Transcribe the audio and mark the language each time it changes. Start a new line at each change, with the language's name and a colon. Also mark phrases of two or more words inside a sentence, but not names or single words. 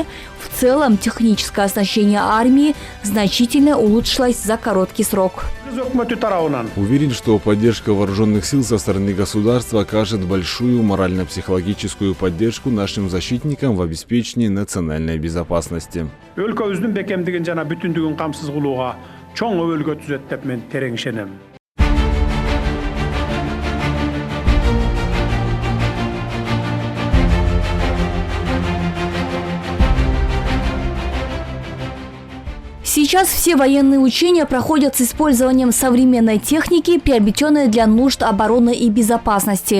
Russian: В целом техническое оснащение армии значительно улучшилось за короткий срок. Уверен, что поддержка вооруженных сил со стороны государства окажет большую морально-психологическую поддержку нашим защитникам в обеспечении национальной безопасности.
Kyrgyz: Өлкөбүздүн бекемдигин жана бүтүндүгүн камсыз кылууга чоң өбөлгө түзөт деп мен терең ишенем.
Russian: Сейчас все военные учения проходят с использованием современной техники, приобретенной для нужд обороны и безопасности.